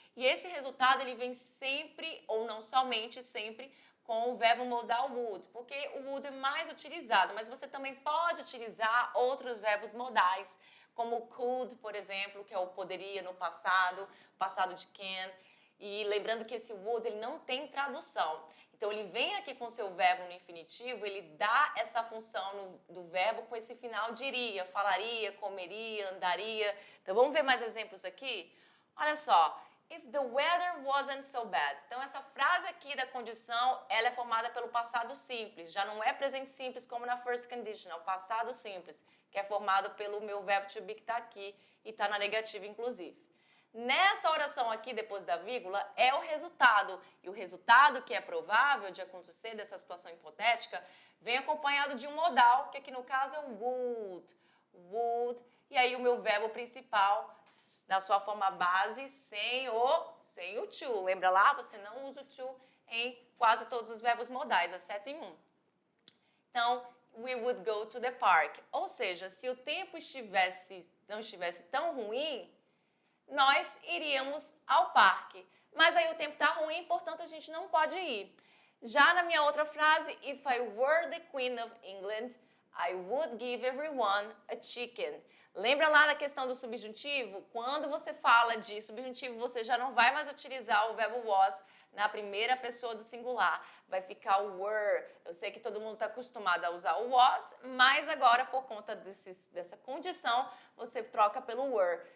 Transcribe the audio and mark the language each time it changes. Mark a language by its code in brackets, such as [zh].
[pt] E esse resultado ele vem sempre, ou não somente sempre, com o verbo modal would, porque o would é mais utilizado, mas você também pode utilizar outros verbos modais, como could, por exemplo, que é o poderia no passado, passado de can. E lembrando que esse would ele não tem tradução. Então, ele vem aqui com o seu verbo no infinitivo, ele dá essa função do verbo com esse final de iria, falaria, comeria, andaria. Então, vamos ver mais exemplos aqui? Olha só, [en] if the weather wasn't so bad. [pt] Então, essa frase aqui da condição, ela é formada pelo passado simples. Já não é presente simples como na first conditional, passado simples, que é formado pelo meu verbo to be que está aqui e está na negativa, inclusive. Nessa oração aqui, depois da vírgula, é o resultado. E o resultado que é provável de acontecer dessa situação hipotética vem acompanhado de um modal, que aqui no caso é o would. Would. E aí o meu verbo principal, na sua forma base, sem o to. Lembra lá? Você não usa o to em quase todos os verbos modais, exceto em um. Então, [en] we would go to the park. [pt] Ou seja, se o tempo não estivesse tão ruim, nós iríamos ao parque. Mas aí o tempo está ruim, portanto a gente não pode ir. Já na minha outra frase, [en] if I were the Queen of England, I would give everyone a chicken. [pt] Lembra lá da questão do subjuntivo? Quando você fala de subjuntivo, você já não vai mais utilizar o verbo was na primeira pessoa do singular. Vai ficar o were. Eu sei que todo mundo está acostumado a usar o was, mas agora, por conta dessa condição, você troca pelo were.